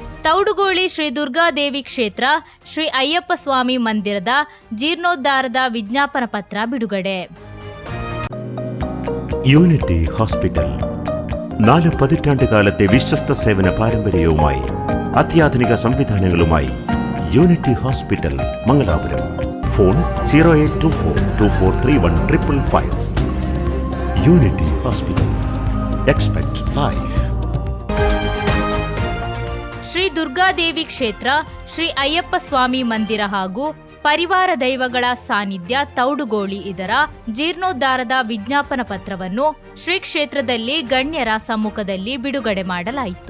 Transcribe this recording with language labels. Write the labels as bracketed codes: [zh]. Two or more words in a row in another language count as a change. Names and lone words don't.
[kn] ತೌಡುಗೋಳಿ ಶ್ರೀ ದುರ್ಗಾದೇವಿ ಕ್ಷೇತ್ರ ಶ್ರೀ ಅಯ್ಯಪ್ಪ ಸ್ವಾಮಿ ಮಂದಿರದ ಜೀರ್ಣೋದ್ಧಾರದ ವಿಜ್ಞಾಪನ ಪತ್ರ ಬಿಡುಗಡೆ. [ml] യൂണിറ്റി ഹോസ്പിറ്റൽ 4 പതിറ്റാണ്ടുകാലത്തെ വിശ്വസ്ത സേവന പാരമ്പര്യവുമായി അത്യാധുനിക സംവിധാനങ്ങളുമായി യൂണിറ്റി ഹോസ്പിറ്റൽ മംഗലാപുരം. ഫോൺ 0824243155. യൂണിറ്റി ഹോസ്പിറ്റൽ. [en] expect life. [kn] ಶ್ರೀ ದುರ್ಗಾದೇವಿ ಕ್ಷೇತ್ರ ಶ್ರೀ ಅಯ್ಯಪ್ಪ ಸ್ವಾಮಿ ಮಂದಿರ ಹಾಗೂ ಪರಿವಾರ ದೈವಗಳ ಸಾನ್ನಿಧ್ಯ ತೌಡುಗೋಳಿ ಇದರ ಜೀರ್ಣೋದ್ಧಾರದ ವಿಜ್ಞಾಪನ ಪತ್ರವನ್ನು ಶ್ರೀ ಕ್ಷೇತ್ರದಲ್ಲಿ ಗಣ್ಯರ ಸಮ್ಮುಖದಲ್ಲಿ ಬಿಡುಗಡೆ ಮಾಡಲಾಯಿತು.